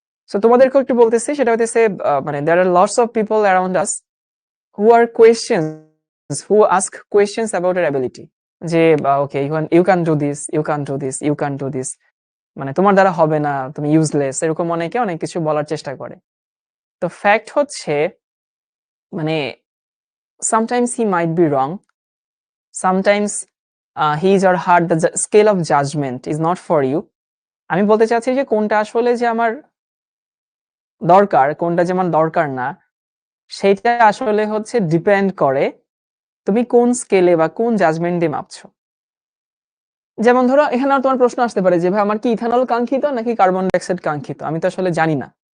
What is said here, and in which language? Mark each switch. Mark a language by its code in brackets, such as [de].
[bn] So তোমাদেরকেও একটু বলতেছি, সেটা হইতেছে মানে [en] there are lots of people around us who are questions who ask questions about our ability, যে okay you can do this, you can do this, you can do this, [bn] মানে তোমার দ্বারা হবে না, তুমি ইউজলেস, এরকম অনেকে অনেক কিছু বলার চেষ্টা করে। তো ফ্যাক্ট হচ্ছে মানে [en] sometimes he might be wrong, sometimes his or her the scale of judgment is not for you. [bn] আমি বলতে চাচ্ছি যে কোনটা আসলে যে আমার দরকার, কোনটা যে আমার দরকার না, সেটা আসলে হচ্ছে ডিপেন্ড করে তুমি কোন স্কেলে বা কোন জাজমেন্ট দিয়ে মাপছো। যেমন ধরো এখানে আর তোমার প্রশ্ন আসতে পারে যে ভাই আমার কি ইথানল কাঙ্ক্ষিত নাকি কার্বন ডাইঅক্সাইড কাঙ্ক্ষিত, আমি তো আসলে জানি না।